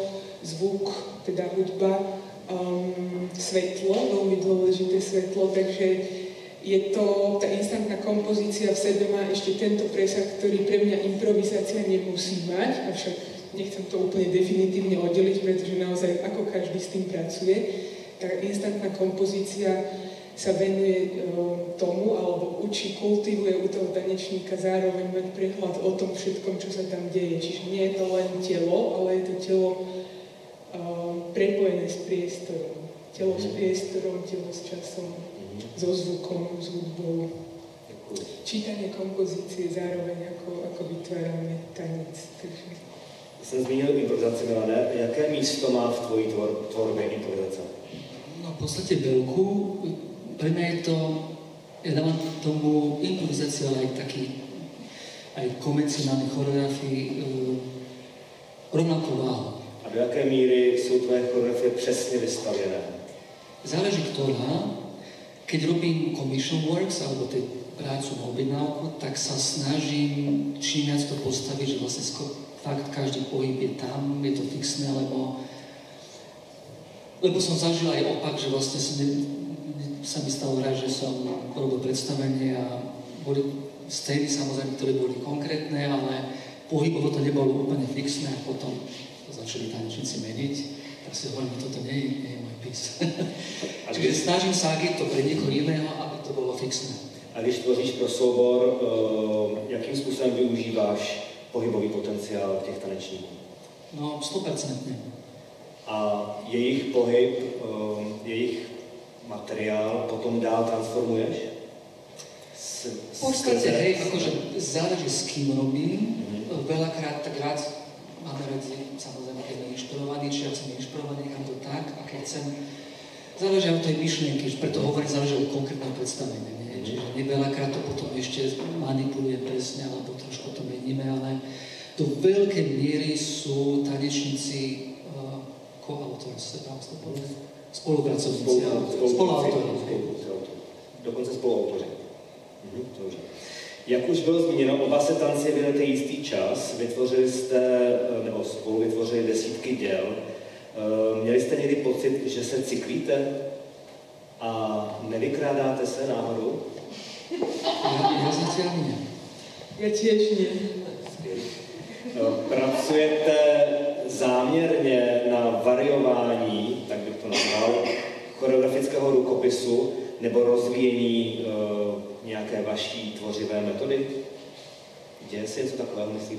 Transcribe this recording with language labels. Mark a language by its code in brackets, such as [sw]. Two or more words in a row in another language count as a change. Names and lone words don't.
[sk] zvuk, teda hudba, svetlo, veľmi dôležité svetlo, takže je to, tá instantná kompozícia v sebe má ešte tento presah, ktorý pre mňa improvizácia nemusí mať, avšak nechcem to úplne definitívne oddeliť, pretože naozaj ako každý s tým pracuje, tá instantná kompozícia sa venuje tomu, alebo učí, kultivuje u toho tanečníka zároveň mať prehľad o tom všetkom, čo sa tam deje. Čiže nie je to len telo, ale je to telo prepojené s priestorom. Telo s priestorom, telo s časom, so zvukom, s hudbou. Čítanie kompozície zároveň, ako vytvárame tanec. Takže... [cs] Jsem zmínil improvizaci, Milane. Jaké místo má v tvojí tvorbě improvizace? [sk] No v podstate veľkú. Pre mňa je to, ja dávam tomu improvizáciu, ale aj taký, aj konvencionálnej choreografii rovnakú váhu. [cs] A do jaké míry jsou tvoje choreografie přesně vystavěné? [sk] Záleží ktorá. Keď robím [en] commission works, [sk] alebo tej prácu na objednávku, tak sa snažím čím viac to postaviť, že vlastne fakt každý pohyb je tam, je to fixné, lebo som zažil aj opak, že vlastne sa mi stalo raz, že som robil predstavenie a boli scény samozrejme, ktoré boli konkrétne, ale pohybovo to nebolo úplne fixné a potom to začali tanečníci meniť, tak si hovorím, toto nie je môj pís. Čiže snažím sa, ak je to pre niekoho iného, aby to bolo fixné. [cs] A když tvoříš pro soubor, jakým způsobem využíváš pohybový potenciál těch tanečníků? [sk] No, 100%. [cs] A jejich pohyb, jejich materiál potom dál transformuješ? [sk] V podstate, hej, akože záleží s kým robím. Veľakrát tak rád máme radi, samozrejme, keď sme inšpirovaní, či ja som inšpirovaný, nechám to tak, a keď chcem, záleží od tej myšlienky, preto hovorím, záleží od konkrétneho predstavenia, nie? Čiže veľakrát to potom ešte manipuluje presne, alebo trošku to meníme, ale do veľkej miery sú tanečníci co-autors, spolupracovníci, spoluautori. [cs] Dokonce spoluautoři. Dobře. Jak už bylo zmíněno, oba se tanci věnujete jistý čas, vytvořili jste, nebo spolu vytvořili desítky děl. Měli jste někdy pocit, že se cyklíte a nevykrádáte se náhodou? [sk] Ja zatiaľ nie. Ja tiež nie. [cs] Pracujete záměrně na variování, tak bych to nazval, choreografického rukopisu nebo rozvíjení nějaké vaší tvořivé metody? Děje se něco takového, myslíte?